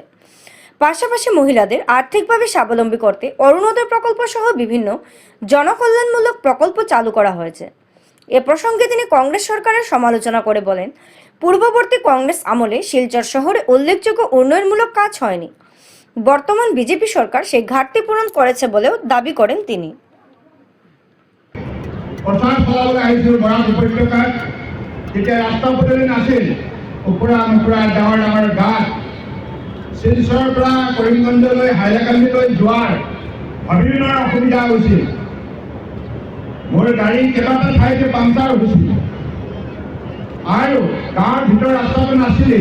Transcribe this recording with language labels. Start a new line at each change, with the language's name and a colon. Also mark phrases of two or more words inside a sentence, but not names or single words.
Bangla: পাশাপাশি মহিলাদের আর্থিকভাবে স্বাবলম্বী করতে অরুণোদয় প্রকল্প সহ বিভিন্ন জনকল্যাণমূলক প্রকল্প চালু করা হয়েছে। এ প্রসঙ্গে তিনি কংগ্রেস সরকারের সমালোচনা করে বলেন পূর্ববর্তী কংগ্রেস আমলে শিলচর শহরে উল্লেখযোগ্য উন্নয়নমূলক কাজ হয়নি। বর্তমান বিজেপি সরকার সেই ঘাটতি পূরণ করেছে বলেও দাবি করেন তিনি।
Assamese: যেতিয়া ৰাস্তা পদূলি নাছিল, ওপৰা নোপৰা ডাঙৰ ডাঙৰ গাঁত, শিলচৰৰ পৰা কৰিমগঞ্জলৈ হাইলাকান্দিলৈ যোৱাৰ বিভিন্ন অসুবিধা হৈছিল। মোৰ গাড়ী কেইবাটা ঠাইতে পাংচাৰ হৈছিল আৰু গাঁৱৰ ভিতৰ ৰাস্তাটো নাছিলেই।